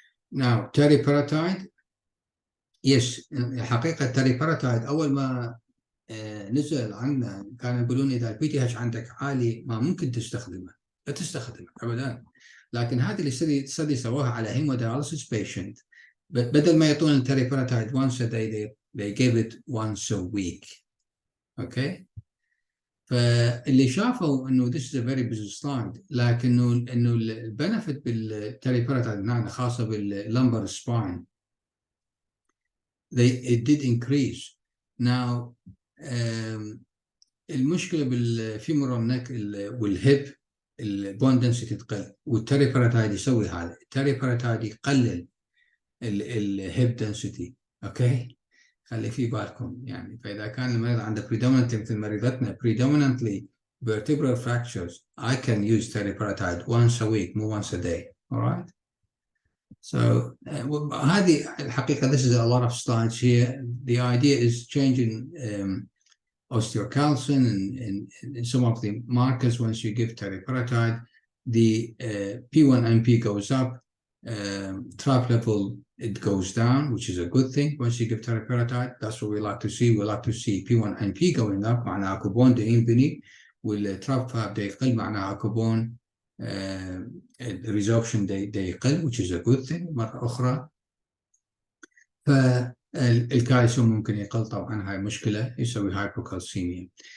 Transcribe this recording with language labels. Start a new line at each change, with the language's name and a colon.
Arabic: Now, teriparatide, yes, حقيقة teriparatide أول ما نزل عنا كانوا يقولون إذا البي تي اتش عندك عالي ما ممكن تستخدمه، لا تستخدمه أبدا. لكن هذه الاستدي سووها على hemodialysis patient، بدل ما يعطون teriparatide
English: once a day they gave it once a week. Okay.
Arabic: فاللي شافوا انه
English: this is a very busy slide،
Arabic: لكنه انه البنفيت بالتريباراتايد هنا خاصه باللمبر spine
English: it did increase.
Arabic: Now المشكله بالفيمورال نيك والهيب البون دنسيتي تقل، والتريباراتايد يسوي هذا. التريباراتايد يقلل الهيب دنسيتي. اوكي، خلي في بالكم يعني. فإذا كان المريض عنده
English: predominantly
Arabic: مثل مريضتنا
English: predominantly vertebral fractures, I can use teriparatide once a week, not once a day. All right. So
Arabic: هذه الحقيقة
English: this is a lot of slides here. The idea is changing osteocalcin and some of the markers. Once you give teriparatide, the P1NP goes up, TRAP level it goes down, which is a good thing. Once you give teriparatide, that's what we like to see. We like to see P1NP going up,
Arabic: معناها كوبون ده ينبني، والتراب فاب ده يقل، معناها كوبون
English: resorption
Arabic: ده يقل,
English: which is a good thing.
Arabic: مرة أخرى فالكالسيوم ممكن يقل، طبعا هاي مشكلة يسوي hypocalcemia.